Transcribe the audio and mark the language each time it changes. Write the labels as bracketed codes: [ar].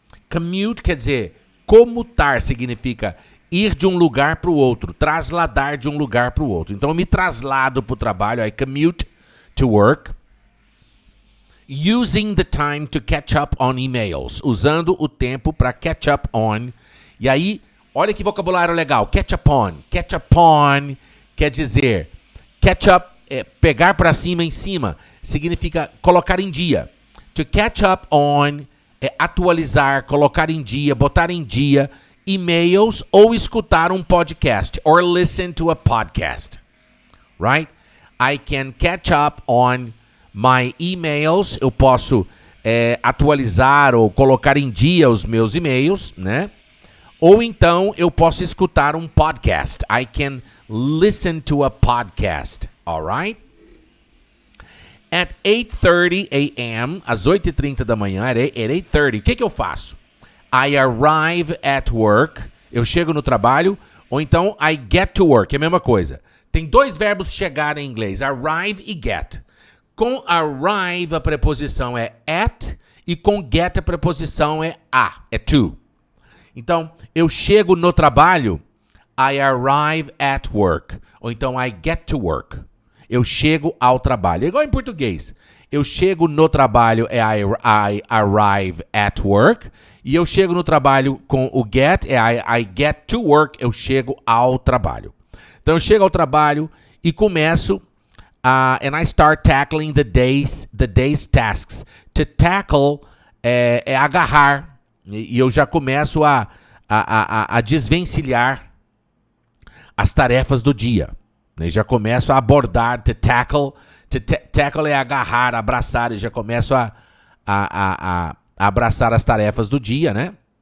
[pt] Commute quer dizer comutar, significa ir de um lugar para o outro, trasladar de um lugar para o outro. Então eu me traslado para o trabalho, [en] I commute to work. Using the time to catch up on emails. [pt] Usando o tempo para catch up on. E aí, olha que vocabulário legal. Catch up on. Catch up on quer dizer... Catch up é pegar para cima, em cima. Significa colocar em dia. To catch up on é atualizar, colocar em dia, botar em dia e-mails ou escutar um podcast. [en] Or listen to a podcast. Right? I can catch up on my emails, [pt] eu posso atualizar ou colocar em dia os meus e-mails, né? Ou então eu posso escutar um podcast. [en] I can listen to a podcast, alright? At 8:30 a.m., [pt] às 8h30 da manhã, at 8:30, o que eu faço? [en] I arrive at work, [pt] eu chego no trabalho, ou então [en] I get to work, [pt] é a mesma coisa. Tem dois verbos chegar em inglês, arrive e get. Com arrive, a preposição é at, e com get, a preposição é a, é to. Então, eu chego no trabalho, [en] I arrive at work. [pt] Ou então, [en] I get to work. [pt] Eu chego ao trabalho. É igual em português. Eu chego no trabalho, é [en] I arrive at work. [pt] E eu chego no trabalho com o get, é [en] I get to work. [pt] Eu chego ao trabalho. Então, eu chego ao trabalho e começo... [en] and I start tackling the day's tasks. [pt] To tackle é agarrar. E eu já começo a desvencilhar as tarefas do dia. E já começo a abordar. To tackle. Tackle é agarrar, abraçar. E já começo a abraçar as tarefas do dia, né?